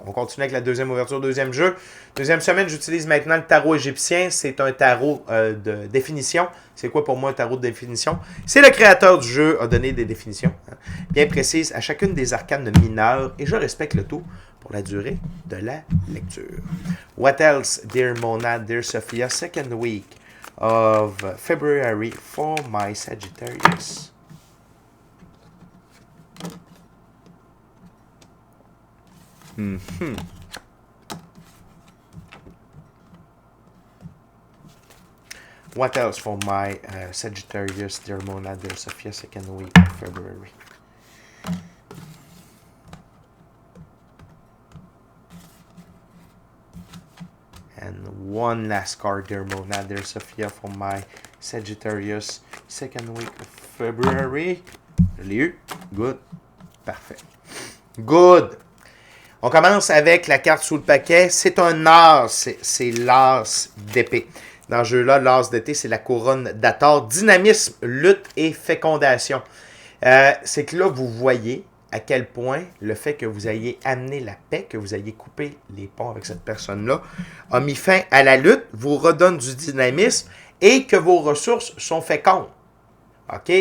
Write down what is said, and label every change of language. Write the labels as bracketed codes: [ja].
[fr] On continue avec la deuxième ouverture, deuxième jeu. Deuxième semaine, j'utilise maintenant le tarot égyptien. C'est un tarot de définition. C'est quoi pour moi un tarot de définition? C'est le créateur du jeu a donné des définitions bien précises à chacune des arcanes mineures et je respecte le tout pour la durée de la lecture. [en] What else, dear Mona, dear Sophia, second week of February for my Sagittarius? What else for my Sagittarius, dear Mona, dear Sophia, second week of February? And one last card, dear Mona, dear Sophia, for my Sagittarius, second week of February. [fr] Je l'ai eu. Good. Parfait. Good. On commence avec la carte sous le paquet. C'est un as. C'est l'as d'épée. Dans ce jeu-là, l'as d'épée, c'est la couronne d'Hathor. Dynamisme, lutte et fécondation. C'est que là, vous voyez à quel point le fait que vous ayez amené la paix, que vous ayez coupé les ponts avec cette personne-là, a mis fin à la lutte, vous redonne du dynamisme et que vos ressources sont fécondes. OK?